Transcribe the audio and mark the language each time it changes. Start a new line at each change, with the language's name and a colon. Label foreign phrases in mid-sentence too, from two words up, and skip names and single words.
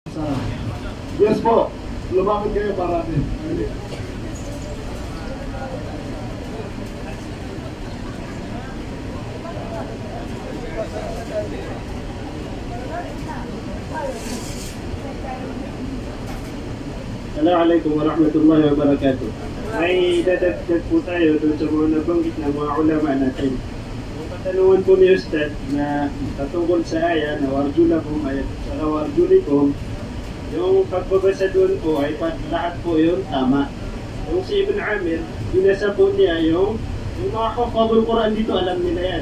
Filipino: Yes po. Lumapit kayo para natin.
Arabic: السلام عليكم ورحمة الله وبركاته.
Filipino: May dadagdag po tayo doon sa mga nabanggit ng mga ulama natin. Yung katanungan po ni Ustad na patungkol sa aya na warjulakum ay saka warjulikum, yung pagbabasa doon po ay lahat po yun tama. Yung si Ibn Amir, binasa po niya yung mga
Arabic: حفاظ القرآن
Filipino: dito, alam nila yan.